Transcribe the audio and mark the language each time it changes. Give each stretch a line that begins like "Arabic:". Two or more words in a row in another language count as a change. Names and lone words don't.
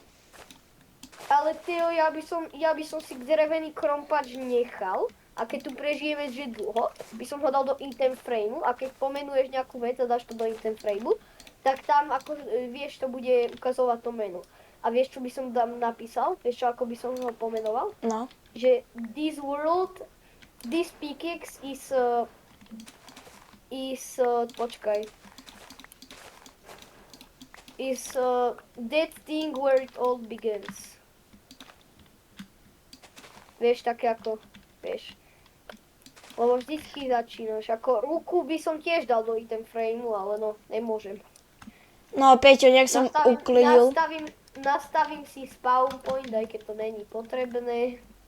Slovak: Ale Teo, ja by som si drevený krompač nechal a keď tu prežijeme, že dlho, by som ho dal do
English: item frameu
Slovak: a keď pomenuješ nejakú vec a dáš to do
English: item frameu,
Slovak: tak tam ako vieš, to bude ukazovať to meno. A vieš, čo by som tam napísal? Vieš, čo, ako by som ho pomenoval? No. Že
English: this pickaxe
Slovak: počkaj.
English: Is that thing where it all begins.
Slovak: Vieš, také ako, vieš. Lebo vždycky začínaš. Ako ruku by som tiež dal do
English: item frameu,
Slovak: ale no, nemôžem. No, Peťo, nech som uklidil. Nastavím si spawn point, aj keď to není potrebné.